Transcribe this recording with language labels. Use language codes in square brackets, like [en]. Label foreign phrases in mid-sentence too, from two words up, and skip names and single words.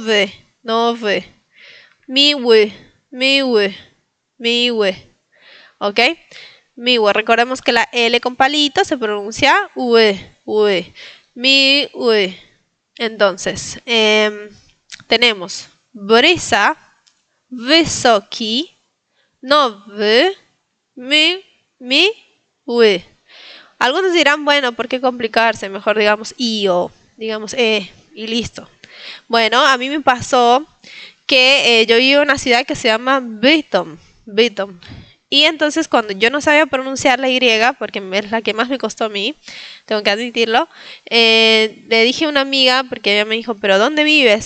[pl] Nov. Miwe. Miwe. Miwe. ¿Ok? Miwe. [es] Recordemos que la L con palito se pronuncia ue. Ue. Miwe. Entonces, tenemos brisa, [pl] wysoki, nowy, miły. [es] Algunos dirán, bueno, ¿por qué complicarse? Mejor digamos I o digamos y listo. Bueno, a mí me pasó que yo vivo en una ciudad que se llama Bytom. Bytom. Y entonces cuando yo no sabía pronunciar la Y, porque es la que más me costó a mí, tengo que admitirlo, le dije a una amiga, porque ella me dijo, ¿pero dónde vives?